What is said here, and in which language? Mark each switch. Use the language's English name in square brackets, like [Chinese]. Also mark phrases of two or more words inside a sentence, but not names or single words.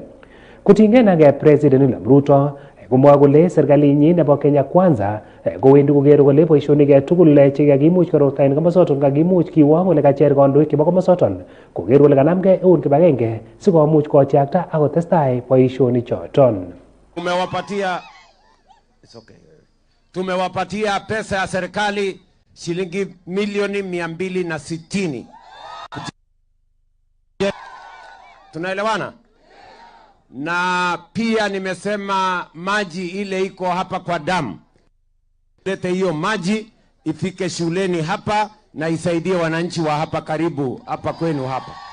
[Kalenjin] Kotinygei ak President William Ruto komwa kole serikalinyin nebo Kenya Kwanza kowendi koker kole boisionik tugul chekakimuch kororta en komosoton kakimuch kiwong ole kacher kandoik chebo komosoton koker kole kanamgei eun kibagenge sikomuch kotyakta ak kotestai boisionik choton. [Swahili] Tumewapatia pesa ya serikali shilingi milioni 260. Tunaelewana? Na pia nimesema maji ile iko hapa kwa damu, lete hiyo maji ifike shuleni hapa na isaidie wananchi wa hapa karibu hapa kwenu hapa.